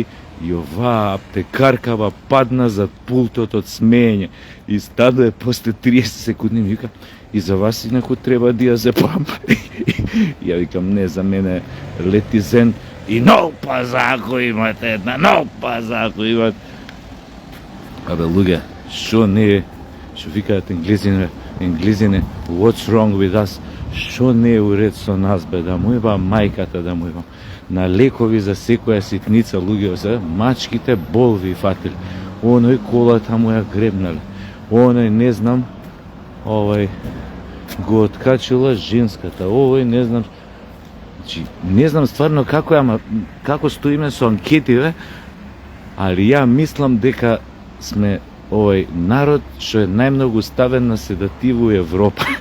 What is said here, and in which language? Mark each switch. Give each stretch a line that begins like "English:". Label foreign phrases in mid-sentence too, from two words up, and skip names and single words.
Macedonian: И оваа аптекаркава падна зад пултот од смење и стадое после 30 секунди ми вика и за вас инаку треба диазепам. Ја викам не, за мене летизен и нов пазако имате, една нов пазако имате. Абе луѓе, што не е, што викаат енглезине,
English: what's wrong with us,
Macedonian: што не е уред со нас бе, да му еба мајката, да му еба на лекови за секоја ситница, луѓе, се мачките болви фатили, оној колата му ја гребнале, оној не знам, овој го откачила женската, овој не знам, значи не знам стварно како е, ама како стоиме со анкетиве, али ја мислам дека сме овој народ што е најмногу ставен на седативу у Европа.